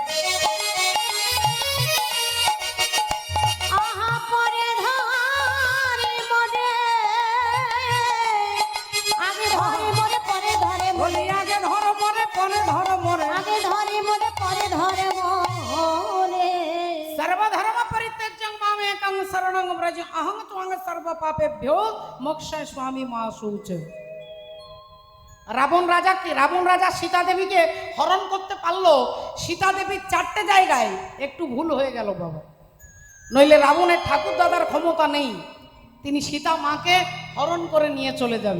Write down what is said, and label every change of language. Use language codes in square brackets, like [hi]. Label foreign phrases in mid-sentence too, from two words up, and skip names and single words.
[bn] আহা পরে ধরি মরে, আগে ধরি মরে পরে ধরে মরে, বলি আগে ধর্ম রে পরে ধর্ম রে, আগে ধরি মরে পরে ধরে মরে। [sa] সর্বধর্ম পরিত্যাজ্যং মাম একং শরণং ব্রজ, অহং ত্বং সর্ব পাপেভ্যো মোক্ষায় স্বামী মা শুচ। [bn] রাবণ রাজা সীতা দেবীকে হরণ করতে পারলো, সীতা দেবীর 4টে জায়গায় একটু ভুল হয়ে গেল বাবা। নইলে রাবণের ঠাকুর দাদার ক্ষমতা নেই, তিনি সীতা মাকে হরণ করে নিয়ে চলে যাবে।